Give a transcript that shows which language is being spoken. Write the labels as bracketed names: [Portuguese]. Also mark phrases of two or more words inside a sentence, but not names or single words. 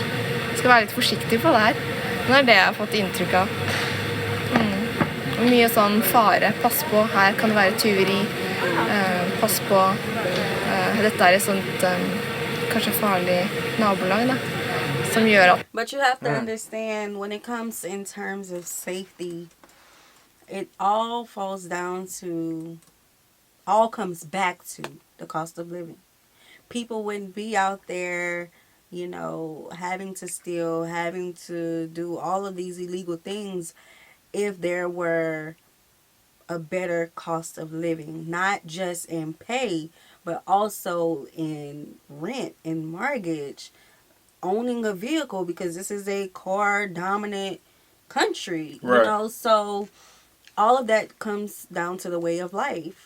[Norwegian] Jeg skal være litt forsiktig på det her. Men det er det jeg har fått inntrykk av. Mye sånn fare. Pass på, her kan det være tyveri. Pass på. Dette er et sånt kanskje farlig nabolag da. Som gjør at... [English] But you have to understand, when it comes in terms of safety, it all falls down to, all comes back to the cost of living. People wouldn't be out there, you know, having to steal, having to do all of these illegal things if there were a better cost of living, not just in pay, but also in rent and mortgage, owning a vehicle, because this is a car dominant country, you know, so all of that comes down to the way of life.